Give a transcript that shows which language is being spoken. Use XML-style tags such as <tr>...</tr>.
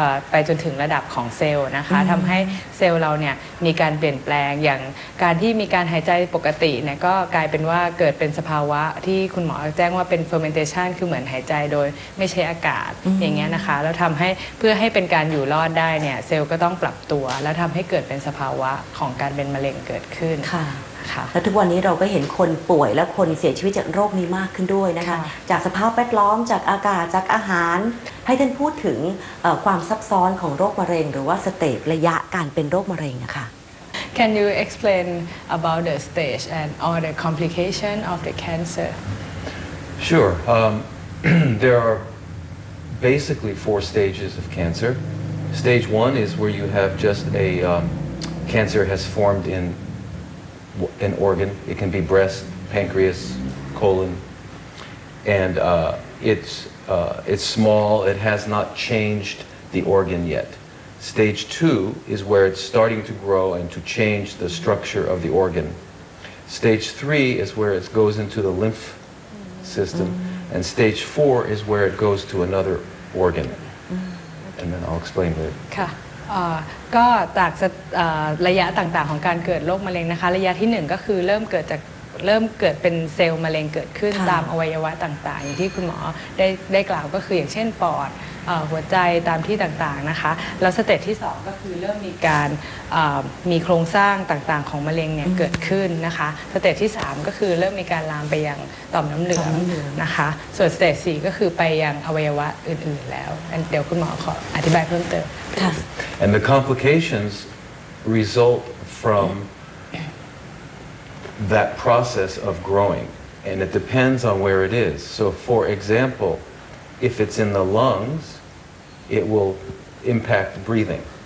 <th>ไปจนถึงระดับของเซลล์นะคะทำให้เซลล์เราเนี่ยมีการเปลี่ยนแปลงอย่างการที่มีการหายใจปกติเนี่ยก็กลายเป็นว่าเกิดเป็นสภาวะที่คุณหมอแจ้งว่าเป็น fermentation คือเหมือนหายใจโดยไม่ใช้อากาศอย่างเงี้ยนะคะแล้วทำให้เพื่อให้เป็นการอยู่รอดได้เนี่ยเซลล์ก็ต้องปรับตัวแล้วทำให้เกิดเป็นสภาวะของการเป็นมะเร็งเกิดขึ้น และทุกวันนี้เราก็เห็นคนป่วยและคนเสียชีวิตจากโรคนี้มากขึ้นด้วยนะคะจากสภาพแวดล้อมจากอากาศจากอาหารให้ท่านพูดถึงความซับซ้อนของโรคมะเร็งหรือว่าสเตจระยะการเป็นโรคมะเร็งนะคะ</th> <en>Can you explain about the stage and all the complication of the cancer? Sure. There are basically 4 stages of cancer. Stage 1 is where you have just a cancer has formed in an organ. It can be breast, pancreas, colon, and it's small. It has not changed the organ yet. Stage 2 is where it's starting to grow and to change the structure of the organ. Stage 3 is where it goes into the lymph system, and stage 4 is where it goes to another organ. And then I'll explain later.</en> <th>ค่ะก็จากระยะต่างๆของการเกิดโรคมะเร็งนะคะระยะที่1ก็คือเริ่มเกิดเป็นเซลล์มะเร็งเกิดขึ้นตามอวัยวะต่างๆอย่างที่คุณหมอได้กล่าวก็คืออย่างเช่นปอดหัวใจตามที่ต่างๆนะคะแล้วสเต็ปที่2ก็คือเริ่มมีการ มีโครงสร้างต่างๆของมะเร็งเนี่ยเกิดขึ้นนะคะสเต็ปที่3ก็คือเริ่มมีการลามไปยังต่อมน้ำเหลืองนะคะส่วนสเต็ป4ก็คือไปยังอวัยวะอื่นๆแล้วเดี๋ยวคุณหมอขออธิบายเพิ่มเติม</th> <en>And the complications result from that process of growing, and it depends on where it is. So for example, if it's in the lungs, it will impact breathing.</en>